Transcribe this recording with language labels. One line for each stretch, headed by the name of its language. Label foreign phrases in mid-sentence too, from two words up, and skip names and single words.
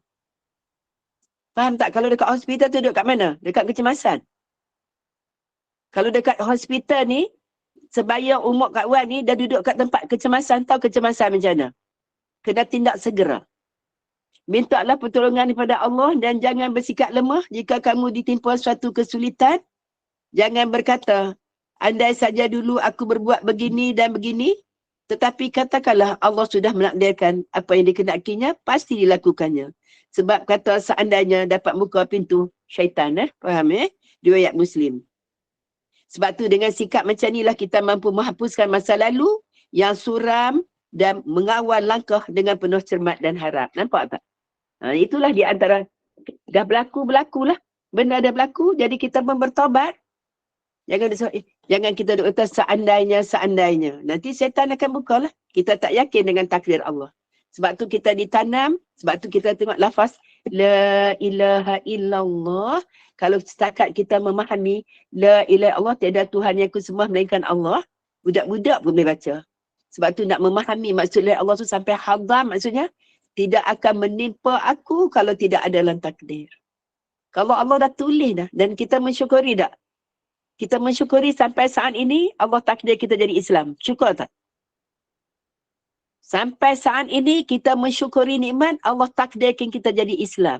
Malay: Faham tak? Kalau dekat hospital tu duduk kat mana? Dekat kecemasan. Kalau dekat hospital ni, sebaya umur Kak Wan ni dah duduk kat tempat kecemasan, tahu kecemasan macam mana? Kena tindak segera. Mintalah pertolongan daripada Allah dan jangan bersikap lemah jika kamu ditimpa suatu kesulitan. Jangan berkata, andai saja dulu aku berbuat begini dan begini, tetapi katakanlah Allah sudah menakdirkan apa yang dikenakinya, pasti dilakukannya. Sebab kata seandainya dapat buka pintu syaitan, faham riwayat Muslim. Sebab tu dengan sikap macam inilah kita mampu menghapuskan masa lalu yang suram dan mengawal langkah dengan penuh cermat dan harap. Nampak tak? Itulah di antara, dah berlakulah. Benda dah berlaku, jadi kita pun bertobat. Jangan kita duk kata seandainya. Nanti syaitan akan buka lah. Kita tak yakin dengan takdir Allah. Sebab tu kita ditanam, sebab tu kita tengok lafaz
Arabic: لا إله إلا الله.
Malay: Kalau setakat kita memahami
Arabic: لا إله إلا الله,
Malay: tiada Tuhan yang kusembah melainkan Allah, budak-budak pun boleh baca. Sebab tu nak memahami maksud
Arabic: لا إله إلا الله
Malay: tu sampai hadam, maksudnya tidak akan menimpa aku kalau tidak ada dalam takdir. Kalau Allah dah tulis dah dan kita mensyukuri tak? Kita mensyukuri sampai saat ini Allah takdir kita jadi Islam. Syukur tak? Sampai saat ini kita mensyukuri nikmat Allah takdirkan kita jadi Islam.